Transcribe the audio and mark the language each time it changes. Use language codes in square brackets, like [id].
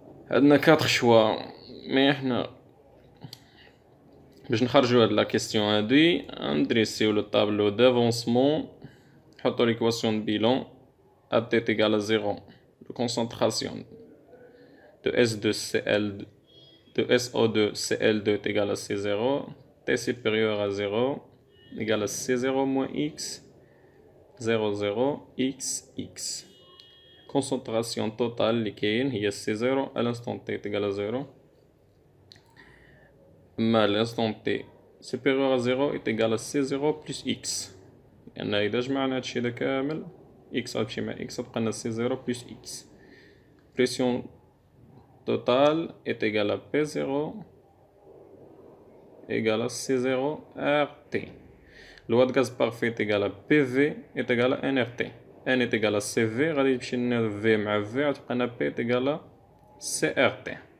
[ar] عندنا 4 choix مي احنا باش نخرجوا هاد لا كيسيون هادي ندريسيو لو طابلو دافونسمون نحطو ليكواسيون دو بيلون [fr] A T est égal à 0 de concentration de S2Cl de SO2 Cl2 est égal à C0, T supérieur à 0 égal à C0 moins X 0 X X. Concentration totale liquide, il y a C0 à l'instant T est égal à 0. Mais l'instant T supérieur à 0 est égal à C0 plus X. [ar] لأن إذا جمعنا هادشي هذا كامل X غتمشي مع X تبقى C0 plus X. [fr] Pression totale est égale à P0 égale à C0 RT. Loi de gaz parfait est égale à PV est égale à NRT. N est égal à CV, [ar] غادي تمشي لنا V مع V غتبقى لنا [fr] P est égal à CRT.